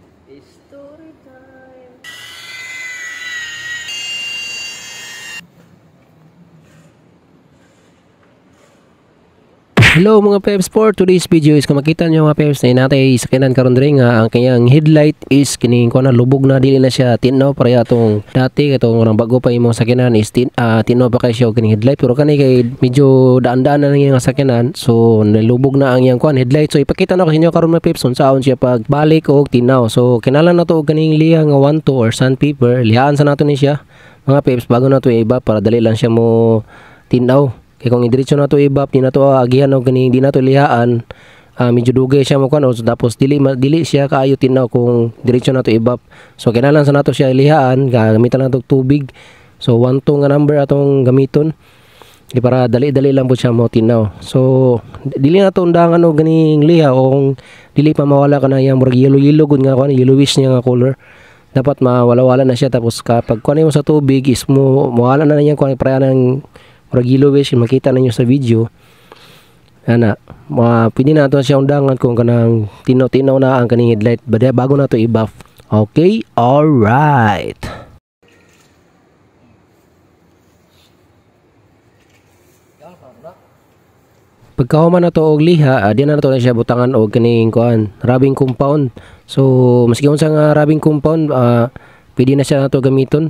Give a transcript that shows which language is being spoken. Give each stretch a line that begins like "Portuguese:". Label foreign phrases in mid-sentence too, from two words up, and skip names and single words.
English: Story time.
Cebuano: Hello mga peps,
English: for today's video
Cebuano: is kung makita nyo mga peps na natay sakinan karon diri nga ang kanyang headlight is kining ko na lubog na, dili na siya tinaw pareha atong dati katong orang bago pa imong sakinan is tinaw pa kay siya kining headlight, pero kani kay medyo daan-daan na lang yung sakinan, so nalubog na ang iyang headlight. So ipakita na ko sa inyo karon mga peps unsaon siya pag balik og tinaw. So kinahanglan na to og kining liha nga 1-2
English: or sandpaper,
Cebuano: lihaan sa nato ni siya mga peps bago na to iba para dali lang siya mo tinaw. Kaya kung idiretso na to ibap, di na to agihan o ganing di na to lihaan, medyo dugay siya mo kuno, so tapos dili siya kaayo tinaw kung diretso na to ibap. So kinahanglan sa nato siya lihaan, gamitan lang to tubig. So 1-2 nga number atong gamiton. Di para dali-dali lang po siya mo tinaw. So dili na to undangan o ganing liha o kung dili pa mawala ka na yang murag yellow gud nga kuno, yellowish niya nga color. Dapat mawala-wala na siya, tapos kapag kuno mo sa tubig is mawala na niya kuno para nang murag yellowish, makita ninyo sa video. Ana, pwede na ito siya undangan kung kanang tinaw-tinaw na ang kaning headlight bago na ito i-buff.
English: Okay, alright.
Cebuano: Pagkahuman na to og liha, di na to na siya butangan og kaning
English: rubbing compound.
Cebuano: So maski unsa nga
English: rubbing compound,
Cebuano: pwede na siya nato gamiton.